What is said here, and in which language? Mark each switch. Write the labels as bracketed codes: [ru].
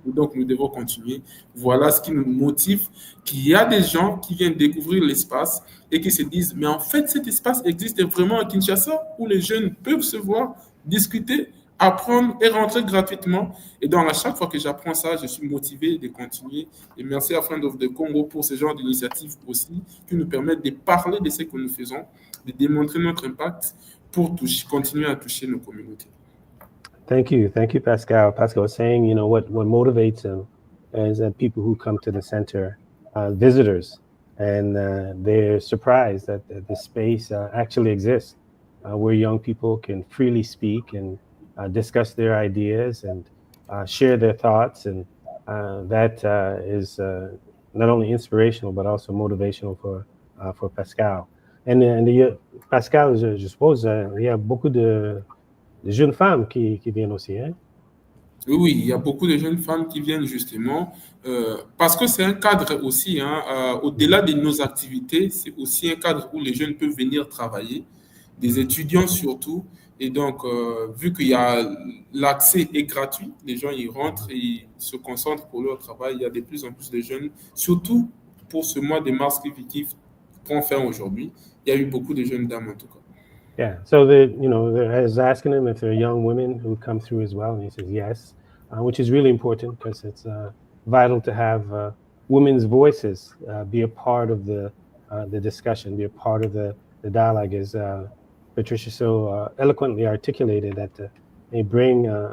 [fr] Donc, nous devons continuer. Voilà ce qui nous motive, qu'il y a des gens qui viennent découvrir l'espace et qui se disent, mais en fait, cet espace existe vraiment à Kinshasa, où les jeunes peuvent se voir, discuter, apprendre et rentrer gratuitement. Et donc, à chaque fois que j'apprends ça, je suis motivé de continuer. Et merci à Friends of the Congo pour ce genre d'initiative aussi, qui nous permettent de parler de ce que nous faisons, de démontrer notre impact pour continuer à toucher nos communautés. [en] Thank you, Pascal. Pascal was saying, what motivates him is that people who come to the center, visitors, and they're surprised that the space actually exists, where young people can freely speak and discuss their ideas and share their thoughts, and that is not only inspirational but also motivational for Pascal. [fr] And Pascal, je suppose, il y a beaucoup de jeunes femmes qui viennent aussi, hein? Oui, il y a beaucoup de jeunes femmes qui viennent justement parce que c'est un cadre aussi, au-delà de nos activités, c'est aussi un cadre où les jeunes peuvent venir travailler, des étudiants surtout. Et donc, vu qu'il y a l'accès est gratuit, les gens y rentrent et se concentrent pour leur travail. Il y a de plus en plus de jeunes, surtout pour ce mois de mars qui prend fin aujourd'hui. Il y a eu beaucoup de jeunes dames en tout cas. [en] Yeah, so I was asking him if there are young women who come through as well, and he says yes, which is really important because it's vital to have women's voices be a part of the discussion, be a part of the dialogue, as Patricia so eloquently articulated, that they bring